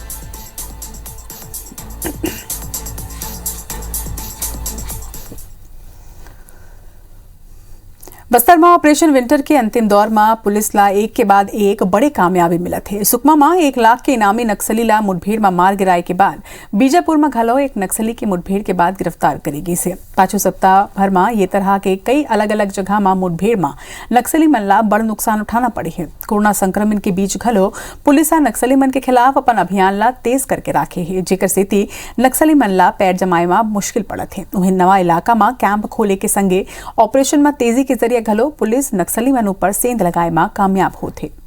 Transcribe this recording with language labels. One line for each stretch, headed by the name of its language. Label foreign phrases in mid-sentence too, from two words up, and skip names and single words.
Chhattisgarhi: बस्तर में ऑपरेशन विंटर के अंतिम दौर में पुलिस ला एक के बाद एक बड़े कामयाबी मिला थे। सुकमा में 1 लाख के इनामी नक्सली ला मुठभेड़ में मार गिराए के बाद बीजापुर में घलो एक नक्सली की मुठभेड़ के बाद गिरफ्तार करेगी से। 5 सप्ताह भर में ये तरह के कई अलग अलग जगह में मुठभेड़ में नक्सली मन ला बड़ नुकसान उठाना पड़े है। कोरोना संक्रमण के बीच घलो पुलिस नक्सली मन के खिलाफ अपन अभियान ला तेज करके राखे है, जेकर सेती नक्सली मन ला पैर जमाए में मुश्किल पड़त है। वहीं नवा इलाका में कैंप खोले के संगे ऑपरेशन में तेजी के जरिए घलो पुलिस नक्सली मन ऊपर सेंध लगाए में कामयाब होते।